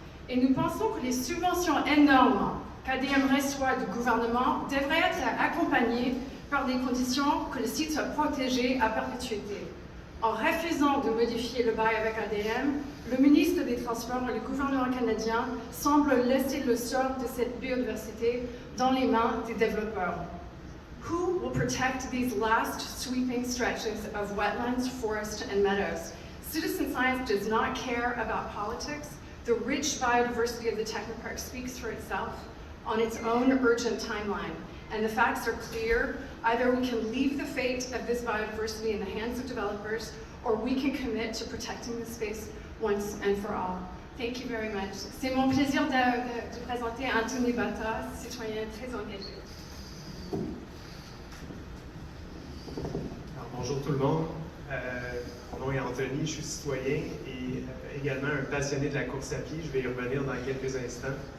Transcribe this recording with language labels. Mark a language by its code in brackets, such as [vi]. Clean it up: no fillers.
[fr] Et nous pensons que les subventions énormes qu'ADM reçoit du gouvernement devraient être accompagnées par des conditions que le site soit protégé à perpétuité. En refusant de modifier le bail avec ADM, le ministre des Transports et le gouvernement canadien semblent laisser le sort de cette biodiversité dans les mains des développeurs. [en] Who will protect these last sweeping stretches of wetlands, forests, and meadows? Citizen science does not care about politics. The rich biodiversity of the Technoparc speaks for itself on its own urgent timeline. And the facts are clear. Either we can leave the fate of this biodiversity in the hands of developers, or we can commit to protecting the space once and for all. Thank you very much. [fr] C'est mon plaisir de présenter Anthony Bata, citoyen très engagé. Alors, bonjour tout le monde. Mon nom est Anthony, je suis citoyen et également un passionné de la course à pied. Je vais y revenir dans quelques instants.